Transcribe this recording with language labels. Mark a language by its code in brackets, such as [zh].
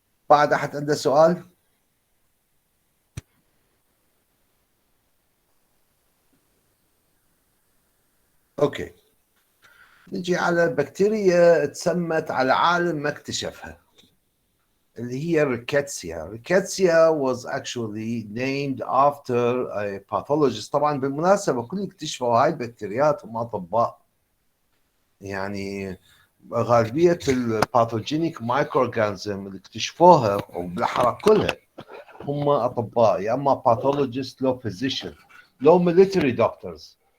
[ar] بعد احد عنده سؤال؟ اوكي، نجي على بكتيريا تسمت على عالم ما اكتشفها، اللي هي ريكيتسيا. [en] Rickettsia was actually named after a pathologist. [ar] طبعا بالمناسبة كل اللي اكتشفوا هاي البكتيريات هم أطباء، يعني غالبية الباثوجينيك مايكرو اورجانيزم اللي اكتشفوها وبالأحرى كلها هم أطباء، يا إما باثولوجيست لو فيزيشن لو ميليتري دكتورز.